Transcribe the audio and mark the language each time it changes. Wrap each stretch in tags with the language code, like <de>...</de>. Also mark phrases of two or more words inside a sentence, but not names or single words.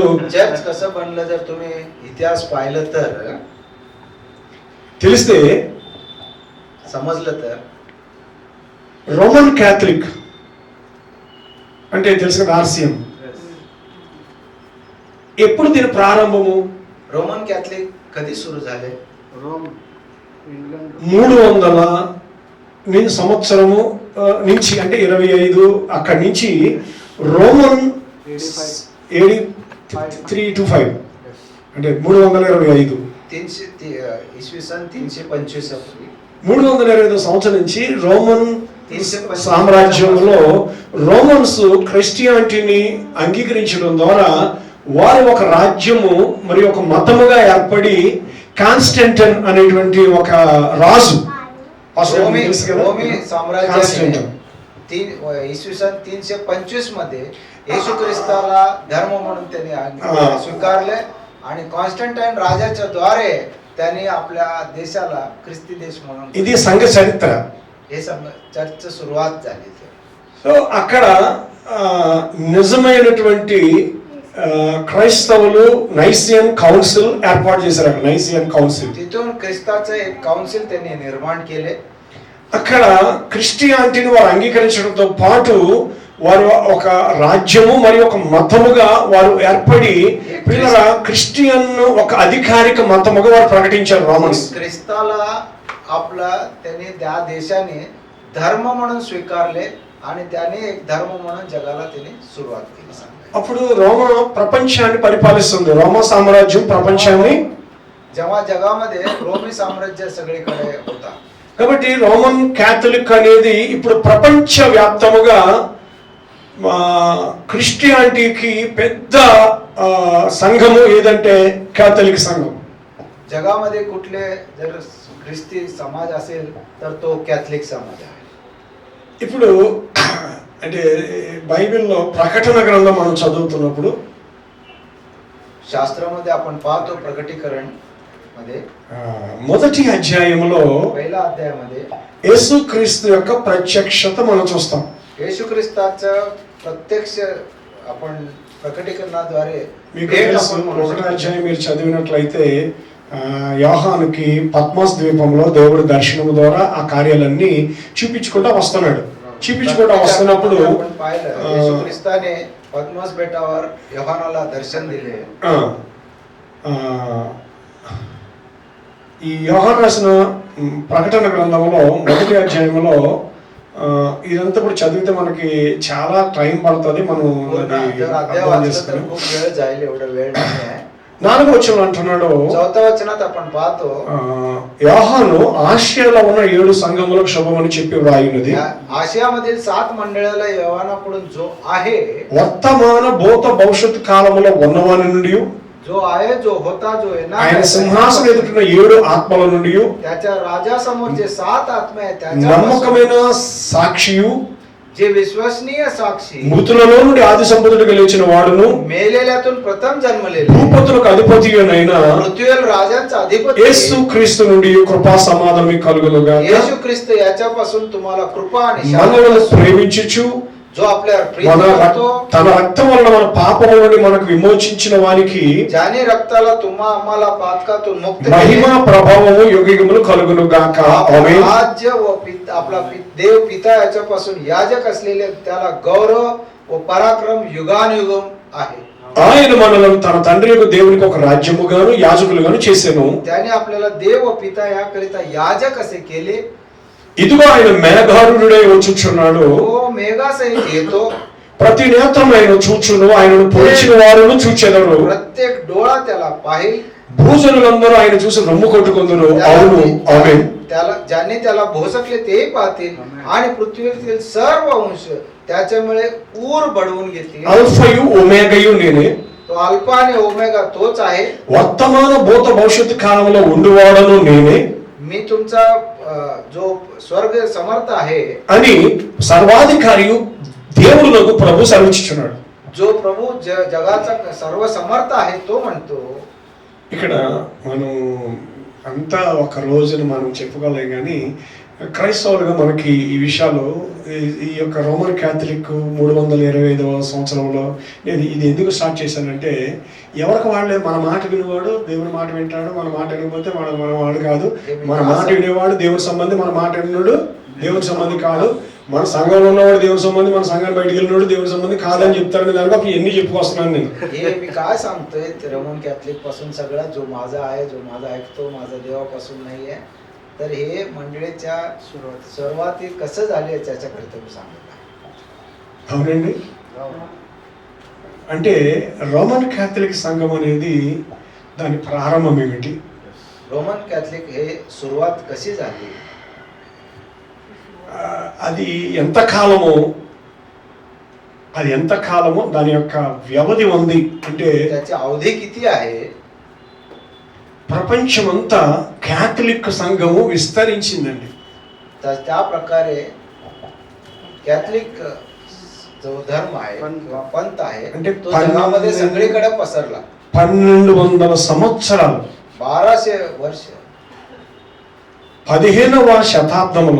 <mr>चर्च कसं बनलं जर तुम्ही इतिहास पाहिलं तर,</mr> <te>తెలిస్తే,</te> <mr>समजलं तर,</mr> <te>రోమన్ క్యాథలిక్ అంటే తెలుసు కదా ఆర్సిఎం. ఎప్పుడు దీని ప్రారంభము?</te> <mr>रोमन कॅथलिक कधी सुरू झाले? रोम इंग्लंड</mr> <te>300 సంవత్సరము నుంచి అంటే 25 అక్కడి నుంచి రోమన్ 325 అంటే 325</te> <mr>इसवी सन 325</mr> <te>325 సంవత్సరం నుంచి రోమన్ సామ్రాజ్యంలో రోమన్స్ క్రిస్టియానిటీని అంగీకరించడం ద్వారా వారు ఒక రాజ్యము మరియు ఒక మతముగా ఏర్పడి కాన్స్టంటైన్ అనేటువంటి ఒక రాజు</te> <mr>रोमी साम्राज्याने इसवी सन 325 मध्ये येशू ख्रिस्ताला धर्म म्हणून त्यांनी स्वीकारले आणि कॉन्स्टंटाईन राजाच्या द्वारे त्यांनी आपल्या देशाला ख्रिस्ती देश म्हणून</mr> <te>ఇది సంఘ చరిత్ర.</te> <mr>हे चर्च सुरुवात झाली.</mr> <te>సో అక్కడ నిజమైనటువంటి క్రైస్తవులు నైసియన్ కౌన్సిల్ ఏర్పాటు చేశారు. అక్కడ నైసియన్ కౌన్సిల్,</te> <mr>तिथून ख्रिस्ताचं एक काउन्सिल त्यांनी निर्माण केले.</mr> <te>అక్కడ క్రిస్టియానిటీని వారు అంగీకరించడంతో పాటు వారు ఒక రాజ్యము మరియు ఒక మతముగా వారు ఏర్పడి పిల్లల క్రిస్టియన్ ఒక అధికారిక మతముగా వారు ప్రకటించారు. రోమన్స్</te> <mr>ख्रिस्ताला आपला त्यांनी त्या देशाने धर्म म्हणून स्वीकारले आणि त्याने एक धर्म म्हणून जगाला त्यांनी सुरुवात केली.</mr> <te>అప్పుడు రోమ ప్రపంచాన్ని పరిపాలిస్తుంది. రోమా సామ్రాజ్యం ప్రపంచాన్ని,</te> <mr>जेव्हा जगामध्ये रोमी साम्राज्य सगळीकडे होता.</mr> <te>కాబట్టి రోమన్ క్యాథలిక్ అనేది ఇప్పుడు ప్రపంచ వ్యాప్తముగా క్రిస్టియానిటీకి పెద్ద సంఘము ఏదంటే క్యాథలిక్ సంఘం.</te> <mr>जगामध्ये कुठले जर ख्रिस्ती समाज असेल तर तो कॅथलिक समाज आहे.</mr> <te>ఇప్పుడు అంటే బైబిల్లో ప్రకటన గ్రంథం మనం చదువుతున్నప్పుడు</te> <mr>शास्त्रामध्ये आपण पाहतो प्रकटीकरण मध्ये</mr> <te>మొదటి అధ్యాయంలో</te> <mr>पहिल्या अध्यायामध्ये</mr> <te>యేసుక్రీస్తు యొక్క ప్రత్యక్షత మనం చూస్తాం.</te> <mr>येशू ख्रिस्ताचं प्रत्यक्ष आपण प्रकटीकरणाद्वारे</mr> <te>మీకు తెలుసు, ఒకటో అధ్యాయం మీరు చదివినట్లయితే యోహానుకి పద్మస్ ద్వీపంలో దేవుడి దర్శనం ద్వారా ఆ కార్యాలన్నీ చూపించుకుంటూ వస్తున్నాడు. చూపించుకుంటూ వస్తున్నప్పుడు</te> <mr>येशू ख्रिस्ताने पद्मस बेटावर योहानाला दर्शन दिले.</mr> <te>ఈ యోహాను రాసిన ప్రకటన గ్రంథంలో మొదటి అధ్యాయంలో ఇదంతా కూడా చదివితే మనకి చాలా టైం పడుతుంది. మనం అర్థం చేసుకుని 4వ వచనం అంటున్నాడు,</te> <mr>4व वचनात आपण पाहतो</mr> <te>యోహాను ఆసియాలో ఉన్న 7 సంఘములకు శుభమని చెప్పి వ్రాయున్నది.</te> <mr>आसियामधील 7 मंडलाल योहानाकडून जो आहे</mr> <te>వర్తమాన భూత భవిష్యత్తు కాలములో ఉన్నవాని నుండి</te> <mr>जो आहे जो होता जो येणार</mr> <te>ఆయన సింహాసనం ఎదుట 7 ఆత్మల నుండి</te> <mr>त्याच्या राजासमोर जे 7 आत्मा आहेत त्याच्या</mr> <te>నమ్మకమైన సాక్షియు</te> <mr>जे विश्वसनीय साक्षी</mr> <te>మృతులలో నుండి ఆది సంపదలుగా లేచిన వాడును</te> <mr>मेलेल्यातून प्रथम जन्मलेले</mr> <te>భూపతులకు అధిపతియైన</te> <mr>पृथ्वीवर राजांचा अधिपती</mr> <te>యేసు క్రీస్తు నుండి కృపా సమాధానం కలుగును గాక.</te> <mr>येशू ख्रिस्त याच्यापासून तुम्हाला कृपा आणि</mr> <te>మనలను ప్రేమించుచు</te> <mr>जो आपल्यावर प्रेम</mr> <te>మన</te> <mr>करतो</mr> <te>తన రక్తం వలన మన పాపముల నుండి మనకు విమోచించిన వానికి</te> <mr>ज्याने रक्ताला आम्हाला पातकातून मुक्त</mr> <te>మహిమ ప్రభావము యుగయుగములు కలుగును గాక. ఆమేన్.</te> <mr>राज्य व आपला देव पिता याच्यापासून याजक असलेले त्याला गौरव व पराक्रम युगानुयुगम आहे.</mr> <te>ఆయన మనలను తన తండ్రి యొక్క దేవునికి ఒక రాజ్యముగాను యాజకులుగాను చేసెను.</te> <mr>त्याने आपल्याला देव व पिता याकरिता याजक असे केले.</mr> <te>ఇదిగో ఆయన మేఘారుడై వచ్చుచున్నాడు.</te> <mr>तो मेघासहित येतो.</mr> <te>ప్రతి నేత్రం ఆయన చూచును, ఆయనను పొడిచిన వారును చూచెదరు.</te> <mr>प्रत्येक डोळा त्याला पाहिल.</mr> <te>భూజనులందరూ ఆయన చూసి రొమ్ము కొట్టుకొందురు. అవును ఆమేన్.</te> <mr>ज्यांनी त्याला भोसकले तेही पाहतील आणि पृथ्वीवरील सर्व अंश त्याच्यामुळे ऊर बडवून घेतील.</mr> <te>అల్ఫయు ఒమేగయు నేనే.</te> <mr>तो अल्फा आणि ओमेगा तोच आहे.</mr> <te>వర్తమాన భూత భవిష్యత్తు కాలంలో ఉండువాడను నేనే</te> <mr>मी तुमचा जो स्वर्ग समर्थ आहे</mr> <te>అని సర్వాధికారియు దేవుడునకు ప్రభు సెలవిచ్చుచున్నాడు.</te> <mr>जो प्रभू जगाचा सर्व समर्थ आहे तो म्हणतो.</mr> <te>ఇక్కడ మనం అంతా ఒక రోజున మనం చెప్పుకోలేం, కానీ క్రైస్తవులుగా మనకి ఈ విషయాలు ఈ యొక్క రోమన్ క్యాథలిక్ 325వ సంవత్సరంలో నేను ఇది ఎందుకు స్టార్ట్ చేశానంటే, ఎవరికి వాళ్ళే మన మాట వినేవాడు దేవుని మాట వింటాడు, మన మాట వినకపోతే మన వాడు కాదు, మన మాట వినేవాడు దేవుని సంబంధి, మన మాట విన్నాడు దేవుని సంబంధి కాదు. మన సంఘంలో ఉన్నవాడు దేవుని సంబంధి, మన సంఘాన్ని బయటికి వెళ్ళినోడు దేవుని సంబంధి కాదని చెప్తారని దానికి అప్పుడు ఎన్ని చెప్పుకొస్తున్నాను నేను.</te> <mr>हे मी काय सांगतोय रोमन कॅथलिक पासून सगळा जो माझा आहे, जो माझा ऐकतो, माझा देवापासून नाही आहे, तर हे मंडळीच्या सुरुवाती कसं झाले त्याच्याकडे तुम्ही सांगत आहे.</mr> <te>అవునండి. అంటే రోమన్ క్యాథలిక్ సంఘం అనేది దాని ప్రారంభం ఏమిటి?</te> <mr>रोमन कॅथलिक हे सुरुवात कशी झाली,</mr> <te>అది ఎంతకాలమో దాని యొక్క వ్యవధి ఉంది అంటే</te> <mr>त्याची अवधी किती आहे.</mr> <te>ప్రపంచమంతా క్యాథలిక్ సంఘము విస్తరించిందండి.</te> <mr>तर त्या प्रकारे कॅथलिक जो धर्म आहे किंवा पंथ आहे म्हणजे तो जगामध्ये सगळीकडे पसरला.</mr> <te>1200 సంవత్సరాలు</te> <mr>1200 वर्ष</mr> <te>15వ శతాబ్దంలో</te>